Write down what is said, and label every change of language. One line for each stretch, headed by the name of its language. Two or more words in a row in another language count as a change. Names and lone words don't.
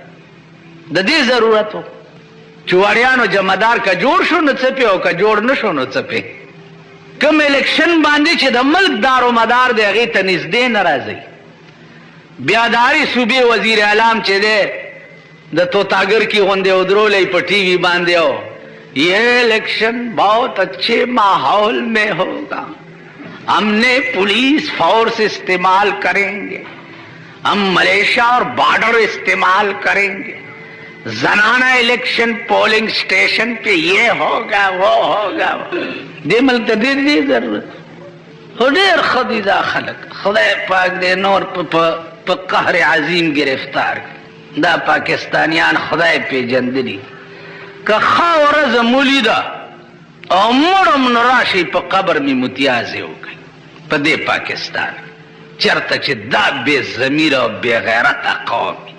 Pashto: د دې ضرورت و چې وړیانو جمعدار که جوړ شو نو څه پې او که جوړ نه شو نو څه پې. کوم الیکشن باندې چې د ملک دارو مدار دی هغې ته نږدې نه راځئ. بیا د هرې صوبې وزیر اعلام چې دی د توتاګر کی غوندې ودرولی په ټي وي باندې او
Urdu: یہ الیکشن بہت اچھے ماحول میں ہوگا ہم نے پولیس فورس استعمال کریں گے ہم ملیشیا اور بارڈر استعمال کریں گے زنانہ الیکشن پولنگ سٹیشن پہ یہ ہوگا وہ ہوگا.
Pashto: دې ملک ته ډېر ضرورت خو ډېر ښه دي دا خلک. خدای پاک دې نور په قهر عظیم گرفتار دا پاکستانیان خدای پیژندلي. که ښه ورځ مو لیده او مړم نو راشئ په قبر مې متیازې وکړئ په دې پاکستان چېرته چې دا بې ضمیره او بې غیرته قوم.